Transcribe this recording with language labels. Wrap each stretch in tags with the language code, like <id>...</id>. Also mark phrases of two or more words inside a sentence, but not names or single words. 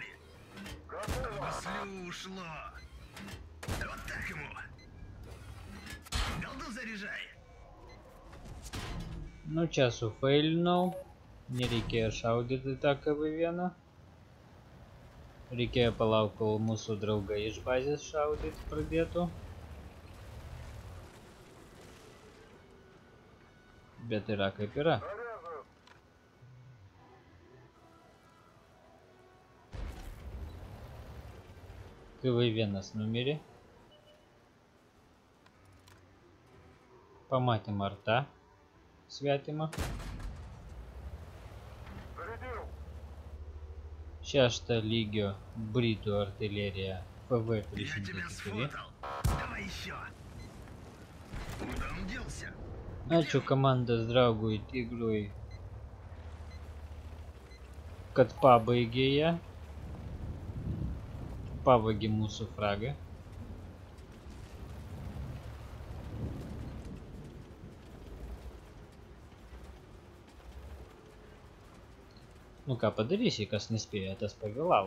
<ru>Готово! Послю ушло! Вот так ему! Голду заряжай!</ru> <lt>Nu čia sufailinau. Nereikėjo šaudyti tą KV-1. Reikėjo palaukti, kol mūsų draugai iš bazės šaudyti pradėtų. Bet yra kaip yra.</lt> <ru>Заряжен!</ru> <lt>KV-1 numirė. Pamatėm artą svetimą.</lt> <ru>Зарядил!</ru> <lt>6 lygio Britų artilerija</lt> <ru>Я тебя PV-304. сфотал! Давай еще! Куда он делся?</ru> <lt>Ačiū komandos draugui Tigrui, kad pabaigė ją. Pavagė mūsų fragą. Nu ką padarysi, kas nespėjo, tas pavėlavo.</lt>